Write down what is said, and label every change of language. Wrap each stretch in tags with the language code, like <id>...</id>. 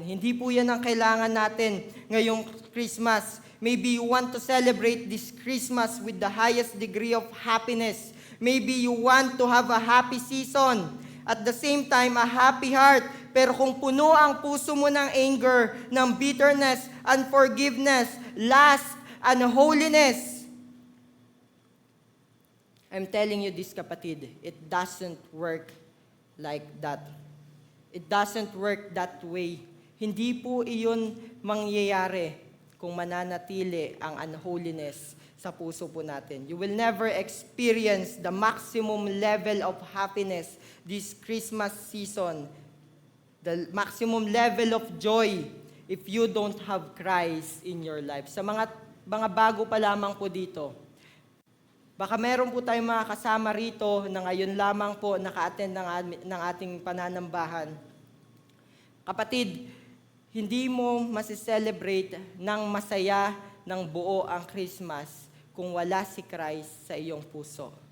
<tl>Hindi po yan ang kailangan natin ngayong Christmas.</tl> <en>Maybe you want to celebrate this Christmas with the highest degree of happiness. Maybe you want to have a happy season. At the same time, a happy heart.</en> <tl>Pero kung puno ang puso mo ng</tl> <en>anger, ng bitterness, unforgiveness, lust, unholiness, I'm telling you this, kapatid, it doesn't work like that. It doesn't work that way.</en> <tl>Hindi po iyon mangyayari kung mananatili ang unholiness sa puso po natin.</tl> <en>You will never experience the maximum level of happiness this Christmas season, the maximum level of joy if you don't have Christ in your life.</en> <tl>Sa mga bago pa lamang po dito, baka meron po tayong mga kasama rito na ngayon lamang po naka-attend ng ating pananambahan. Kapatid, hindi mo masiselebrate ng masaya ng buo ang Christmas kung wala si Christ sa iyong puso.</tl>